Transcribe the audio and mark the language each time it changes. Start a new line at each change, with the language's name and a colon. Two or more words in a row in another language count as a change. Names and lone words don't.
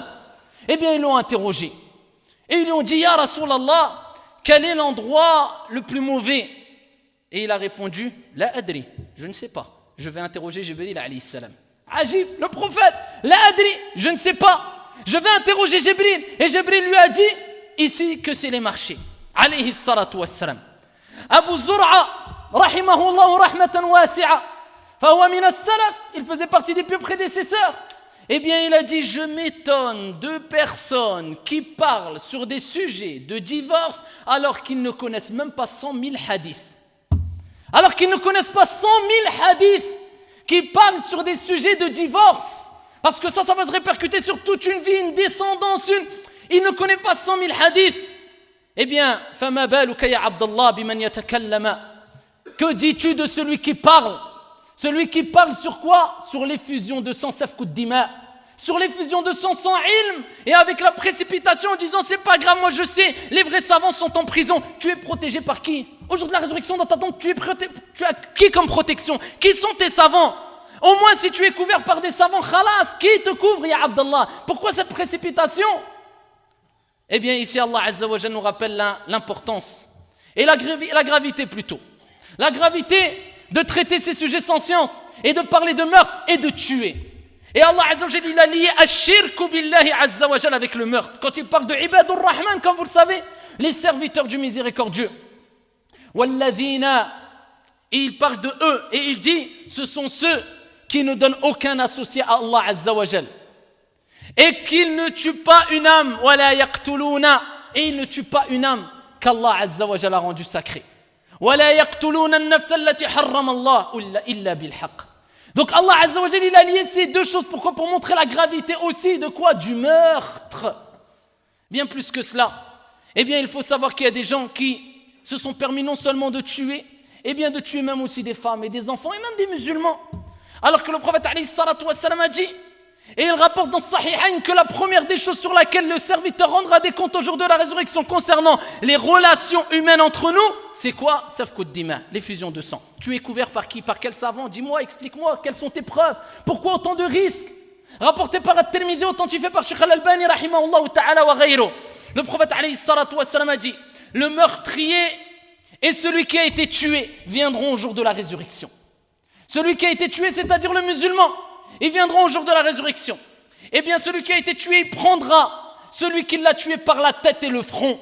French: Eh bien, ils l'ont interrogé. Et ils lui ont dit,
Arabic: يا رسول الله,
French: quel est l'endroit le plus mauvais? Et il a répondu,
Arabic: لا أدري,
French: je ne sais pas. Je vais interroger Jibril
Arabic: عليه السلام.
French: Ajib, le prophète,
Arabic: لا أدري,
French: je ne sais pas. Je vais interroger Jibril. Et Jibril lui a dit, ici que c'est les marchés.
Arabic: عليه الصلاة والسلام. Abu Zur'a, رحمه الله رحمة واسعة فهو من السلف,
French: il faisait partie des plus prédécesseurs. Eh bien, il a dit, je m'étonne de personnes qui parlent sur des sujets de divorce alors qu'ils ne connaissent même pas 100 000 hadiths. Alors qu'ils ne connaissent pas 100 000 hadiths qui parlent sur des sujets de divorce. Parce que ça va se répercuter sur toute une vie, une descendance, il ne connaît pas 100 000 hadiths. Eh bien,
Arabic: فَمَا بَالُكَ يَا عَبْدَ اللَّهِ بِمَنْ يَتَكَلَّمَ.
French: Que dis-tu de celui qui parle? Celui qui parle sur quoi? Sur l'effusion de sang,
Arabic: سفك الدماء.
French: Sur l'effusion de sang sans ilm, et avec la précipitation en disant c'est pas grave, moi je sais, les vrais savants sont en prison. Tu es protégé par qui? Au jour de la résurrection, dans ta tombe, tu as qui comme protection? Qui sont tes savants? Au moins si tu es couvert par des savants, khalas, qui te couvre, ya Abdallah? Pourquoi cette précipitation? Eh bien ici Allah
Arabic: عز وجل
French: nous rappelle l'importance et la gravité plutôt. La gravité de traiter ces sujets sans science et de parler de meurtre et de tuer. Et Allah
Arabic: عز وجل
French: il a lié
Arabic: الشرك بالله عز وجل
French: avec le meurtre. Quand il parle de
Arabic: عباد الرحمن,
French: comme vous le savez, les serviteurs du miséricordieux. Walladhina, et il parle de eux et il dit ce sont ceux qui ne donnent aucun associé à Allah
Arabic: عز وجل.
French: Et qu'ils ne tuent pas une âme,
Arabic: ولا يقتلون,
French: et ils ne tuent pas une âme qu'Allah
Arabic: عز وجل
French: a rendue sacrée.
Arabic: ولا يقتلون النفس التي حرم الله إلا بالحق.
French: Donc Allah
Arabic: عز وجل
French: il a lié ces deux choses. Pourquoi? Pour montrer la gravité aussi de quoi? Du meurtre. Bien plus que cela. Eh bien il faut savoir qu'il y a des gens qui se sont permis non seulement de tuer, eh bien de tuer même aussi des femmes et des enfants et même des musulmans. Alors que le prophète
Arabic: عليه الصلاة والسلام
French: a dit, Et il rapporte dans Sahihain que la première des choses sur laquelle le serviteur rendra des comptes au jour de la résurrection concernant les relations humaines entre nous, c'est quoi?
Arabic: سفك الدماء,
French: l'effusion de sang. Tu es couvert par qui? Par quel savant? Dis-moi, explique-moi, quelles sont tes preuves? Pourquoi autant de risques? Rapporté par At-Tirmidhi, authentifié par Sheikh Al-Albani,
Arabic: رحمه الله تعالى وغيره.
French: Le prophète
Arabic: عليه الصلاة والسلام
French: a dit, le meurtrier et celui qui a été tué viendront au jour de la résurrection. Celui qui a été tué, c'est-à-dire le musulman, ils viendront au jour de la résurrection. Eh bien, celui qui a été tué, il prendra celui qui l'a tué par la tête et le front.